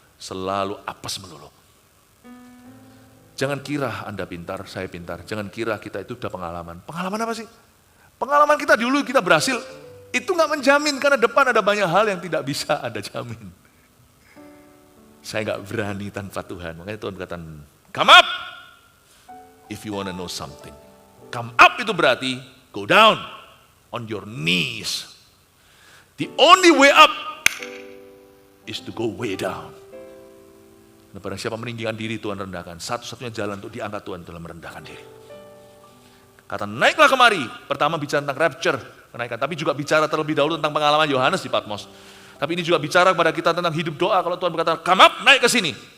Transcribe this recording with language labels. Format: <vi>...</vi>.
<id>Selalu apes melulu. Jangan kira Anda pintar, saya pintar. Jangan kira kita itu sudah pengalaman. Pengalaman apa sih? Pengalaman kita dulu kita berhasil, itu nggak menjamin, karena depan ada banyak hal yang tidak bisa Anda jamin. Saya nggak berani tanpa Tuhan. Makanya Tuhan berkata,</id> <en>come up if you want to know something. Come up</en> <id>itu berarti</id> <en>go down on your knees. The only way up is to go way down.</en> <id>Nah, barang siapa meninggikan diri, Tuhan rendahkan. Satu-satunya jalan untuk diangkat Tuhan adalah merendahkan diri. Kata naiklah kemari. Pertama bicara tentang rapture, kenaikan. Tapi juga bicara terlebih dahulu tentang pengalaman Yohanes di Patmos. Tapi ini juga bicara kepada kita tentang hidup doa. Kalau Tuhan berkata,</id> <en>come up,</en> <id>naik ke sini.</id>